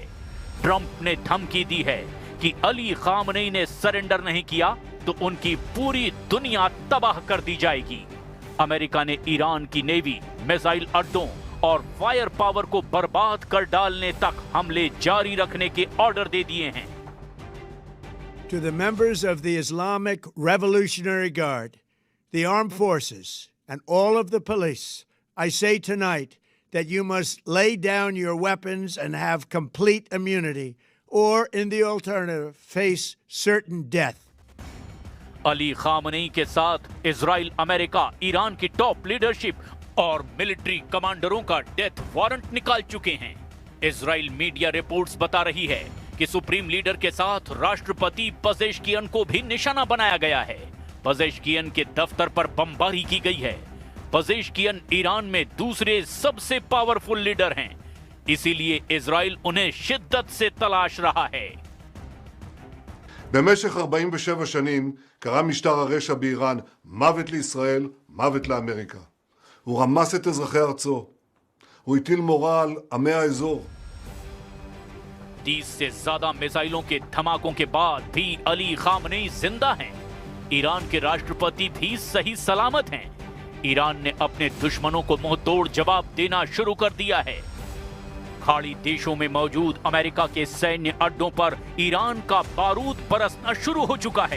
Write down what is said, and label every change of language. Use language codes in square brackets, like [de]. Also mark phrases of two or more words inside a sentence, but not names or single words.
[hi] ट्रंप ने धमकी दी है कि अली खामनेई ने सरेंडर नहीं किया तो उनकी पूरी दुनिया तबाह कर दी जाएगी। अमेरिका ने ईरान की नेवी, मिसाइल अड्डों और [en] fire power [hi] को बर्बाद कर डालने तक हमले जारी रखने के ऑर्डर दे दिए हैं। [en] To the members of the Islamic Revolutionary Guard, the armed forces, and all of the police, I say tonight that you must lay down your weapons and have complete immunity, or in the alternative, face certain death. [hi] अली खामनेई के साथ इजराइल, अमेरिका, ईरान की [en] top leadership [hi] और मिलिट्री कमांडरों का [en] death warrant [hi] निकाल चुके हैं। इजराइल [en] media reports [hi] बता रही है कि [en] supreme leader [hi] के साथ राष्ट्रपति पजेश्कियन को भी निशाना बनाया गया है। पजेश्कियन के दफ्तर पर बमबारी की गई है। पजेश्कियन ईरान में दूसरे सबसे [en] powerful leader [hi] हैं, इसीलिए इजराइल उन्हें शिद्दत से तलाश रहा है। [he] במשך 47 שנים קרא משטר הרשע באיראן מוות לישראל, מוות לאמריקה. הוא רמס את אזרחי ארצו. הוא הטיל מורא על עמי האזור. [hi] 30 से ज्यादा मिसाइलों के धमाकों के बाद भी अली खामनेई जिंदा हैं। ईरान के राष्ट्रपति भी सही सलामत हैं। ईरान ने अपने दुश्मनों को मुंहतोड़ जवाब देना शुरू कर दिया है। खाड़ी देशों में मौजूद अमेरिका के सैन्य अड्डों पर ईरान का बारूद बरसना शुरू हो चुका है।